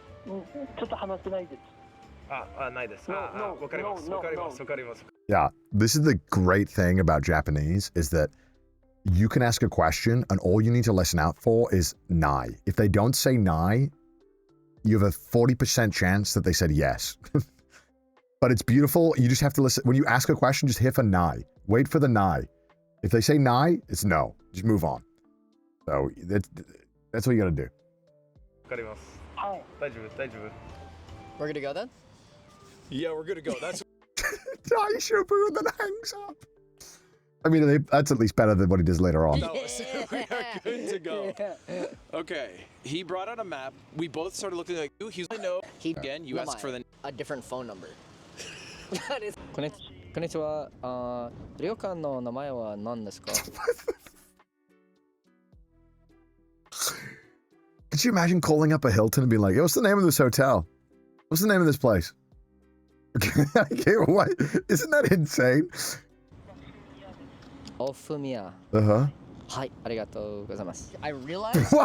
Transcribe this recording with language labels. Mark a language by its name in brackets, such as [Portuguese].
[Japanese] ちょっと話せないです。ないです。わかります。わかります。わかります。 [English] Yeah, this is the great thing about Japanese is that you can ask a question and all you need to listen out for is nai. If they don't say nai, you have a 40% chance that they said yes. But it's beautiful. You just have to listen. When you ask a question, just hit for nai. Wait for the nai. If they say nai, it's no. Just move on. So that's what you gotta do. [Japanese] わかります。はい。大丈夫、大丈夫。 [English] We're good to go then? Yeah, we're good to go. That's. Daishobu and then hangs up. I mean, that's at least better than what he does later on. No, we are good to go. Okay, he brought out a map. We both started looking like you. He's like, no. Again, you asked for the. A different phone number. That is. [Japanese] こんにちは。旅館の名前は何ですか? [English] Could you imagine calling up a Hilton and being like, "Yo, what's the name of this hotel? What's the name of this place?" Okay, what? Isn't that insane? Ofumiya. Uh-huh. Hi, [Japanese] arigatou gozaimasu. [English] I realized.